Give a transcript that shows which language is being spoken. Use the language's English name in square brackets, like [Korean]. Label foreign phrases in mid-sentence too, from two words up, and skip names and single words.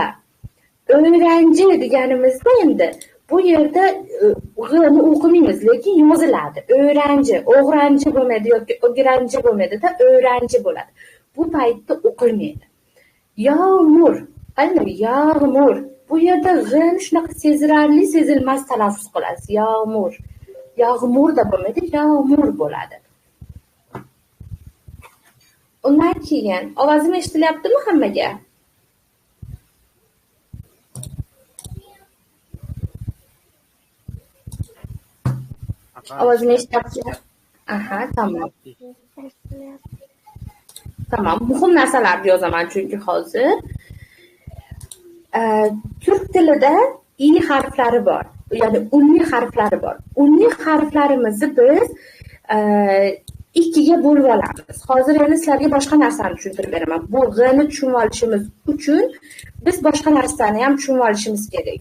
[Uzbek] O'ranji deganimizda endi bu yerda G'ni o'qimaymiz, lekin yoziladi. O'ranji, o'g'ranji bo'lmaydi yoki o'giranji bo'lmaydi-da, o'ranji bo'ladi. Bu paytda o'qilmaydi. Yağmur, ana yağmur. Bu yerda G'ni shunaqa sezilarli, sezilmas talaffuz qilasiz. Yağmur. Yağmur da bo'lmaydi, yağmur bo'ladi. Undan keyin ovozim eshitilyaptimi hammaga? Ovozini eshityapsizlar? Aha, tamam. Tamam, muhim narsalarni yozaman chunki hozir. Turk tilida i harflari bor, ya'ni unli harflari bor. Unli harflarimizni biz ikkiga bo'lib olamiz. Hozir endi sizlarga boshqa narsani tushuntirib beraman. Bu G'ni tushunib olishimiz uchun biz boshqa narsani ham tushunib olishimiz kerak.